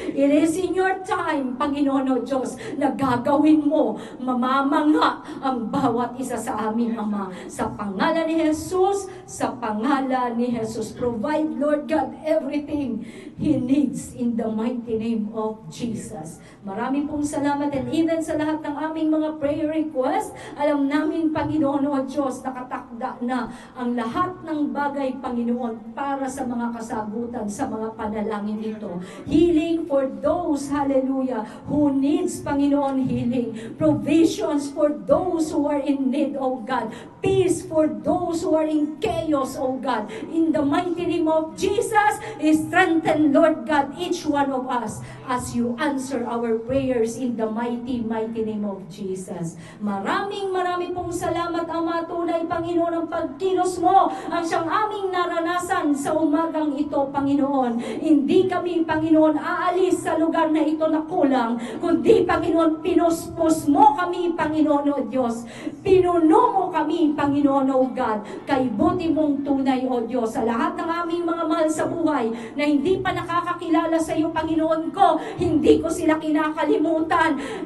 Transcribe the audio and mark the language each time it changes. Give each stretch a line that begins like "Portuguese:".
English: It is in your time,
Filipino: Panginoon, O Diyos, na gagawin mo, mamamanga ang bawat isa sa aming Ama. Sa pangalan ni Jesus, sa pangalan ni Jesus.
English: Provide, Lord God, everything He needs in the mighty name of Jesus.
Filipino: Marami pong salamat, and even sa lahat ng aming mga prayer request, alam namin, Panginoon o Diyos, nakatakda na ang lahat ng bagay, Panginoon, para sa mga kasagutan, sa mga panalangin ito.
English: Healing for those, hallelujah, who needs, Panginoon, healing. Provisions for those who are in need, oh God. Peace for those who are in chaos, oh God. In the mighty name of Jesus, strengthen, Lord God, each one of us as you answer our prayers in the mighty, mighty name of Jesus.
Filipino: Marami pong salamat, Ama. Tunay, Panginoon, ang pagkilos mo ang siyang aming naranasan sa umagang ito, Panginoon. Hindi kami, Panginoon, aalis sa lugar na ito na kulang, kundi, Panginoon, pinuspos mo kami, Panginoon o Diyos. Pinuno mo kami, Panginoon o God, kay buti mong tunay, o Diyos, sa lahat ng aming mga mahal sa buhay na hindi pa nakakakilala sa iyo, Panginoon ko, hindi ko sila kinakalimutan.